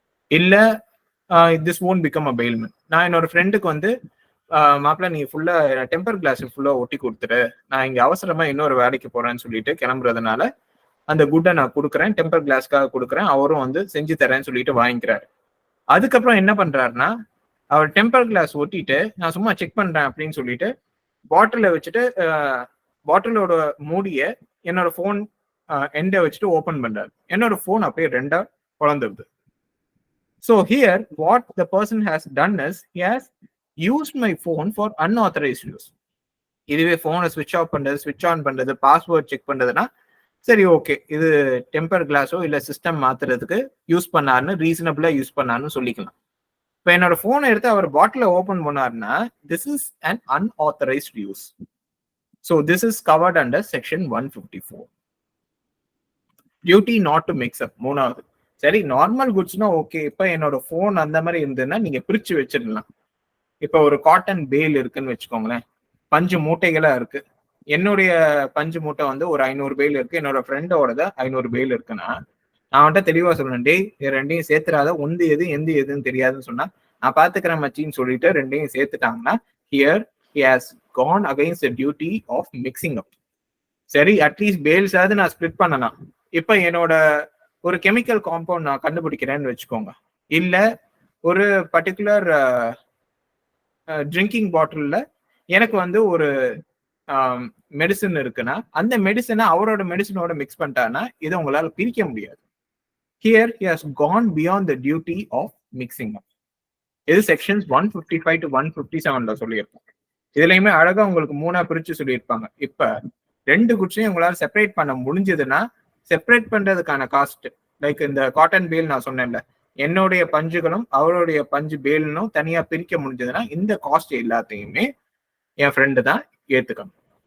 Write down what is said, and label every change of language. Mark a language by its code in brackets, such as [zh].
[ta] இல்ல [en] This won't become a bailment. [ta] நான் என்னோட ஃப்ரெண்டுக்கு வந்து மாப்பிள்ள நீ ஃபுல்லா டெம்பர் கிளாஸ் ஃபுல்லா ஒட்டி கொடுத்துரு, நான் இங்க அவசரமா இன்னொரு வேலைக்கு போறேன்னு சொல்லிட்டு கிளம்புறதுனால அந்த குட்டை நான் கொடுக்குறேன், டெம்பர் கிளாஸ்க்காக கொடுக்குறேன், அவரும் வந்து செஞ்சு தரேன்னு சொல்லிட்டு வாங்கிக்கிறாரு. அதுக்கப்புறம் என்ன பண்றாருன்னா, அவர் டெம்பர் கிளாஸ் ஒட்டிட்டு நான் சும்மா செக் பண்றேன் அப்படின்னு சொல்லிட்டு பாட்டில வச்சுட்டு பாட்டிலோட மூடிய என்னோட போன் எண்டை வச்சுட்டு ஓபன் பண்றாரு. என்னோட போன் அப்படியே ரெண்டா குழந்துருது. [en] So here what the person has done is he has used my phone for unauthorized use. [ta] இதுவே போனை ஸ்விட்ச் ஆஃப் பண்றது, ஸ்விட்ச் ஆன் பண்றது, பாஸ்வேர்ட் செக் பண்றதுன்னா சரி ஓகே இது டெம்பர் கிளாஸோ இல்ல சிஸ்டம் மாத்துறதுக்கு யூஸ் பண்ணாருன்னு ரீசனபிளா யூஸ் பண்ணாருன்னு சொல்லிக்கலாம். இப்ப என்னோட போனை எடுத்து அவர் பாட்டில ஓபன் பண்ணாருன்னா [en] This is an unauthorized use. So this is covered under section 154. Duty not to mix up. [ta] மூணாவது, சரி நார்மல் குட்ஸ்னா ஓகே. இப்ப என்னோட போன் அந்த மாதிரி இருந்ததுன்னா நீங்க பிரிச்சு வச்சிடலாம். இப்ப ஒரு காட்டன் பேல் இருக்குன்னு வச்சுக்கோங்களேன், பஞ்சு மூட்டைகளா இருக்கு. என்னுடைய பஞ்சு மூட்டை வந்து ஒரு 500 பேல் இருக்கு, என்னோட ஃப்ரெண்டோட 500 பேல் இருக்குன்னா நான் வந்துட்டு தெளிவா சொல்லணும், டேய் ரெண்டையும் சேர்த்துறாத, ஒந்து எது எந்த எதுன்னு தெரியாதுன்னு சொன்னா நான் பாத்துக்கிறேன் மச்சின்னு சொல்லிட்டு ரெண்டையும் சேர்த்துட்டாங்கன்னா [en] Here he has gone against the duty of mixing up. [ta] சரி அட்லீஸ்ட் பேல்ஸ் ஆவது நான் ஸ்பிளிட் பண்ணலாம். இப்ப என்னோட ஒரு கெமிக்கல் காம்பவுண்ட் நான் கண்டுபிடிக்கிறேன்னு வச்சுக்கோங்க, இல்ல ஒரு பர்டிகுலர் ட்ரிங்கிங் பாட்டில்ல எனக்கு வந்து ஒரு மெடிசன் இருக்குன்னா அந்த மெடிசனை அவரோட மெடிசனோட மிக்ஸ் பண்ணிட்டான்னா இதை உங்களால பிரிக்க முடியாது. [en] Here he has gone beyond the duty of mixing up. [ta] இது செக்ஷன்ஸ் 155 to 157ல சொல்லியிருப்பாங்க. இதுலயுமே அழகா உங்களுக்கு 3ஆ பிரிச்சு சொல்லியிருப்பாங்க. இப்ப 2 குட்ஸையும் உங்களால செப்பரேட் பண்ண முடிஞ்சதுன்னா செப்பரேட் பண்றதுக்கான காஸ்ட், லைக் இந்த காட்டன் பேல் நான் சொன்னேன்ல, என்னுடைய பஞ்சுகளும் அவருடைய பஞ்சு பேலும் தனியா பிரிக்க முடிஞ்சதுன்னா இந்த காஸ்ட் எல்லாத்தையுமே என் ஃப்ரெண்டு தான் ஏத்துக்கணும்.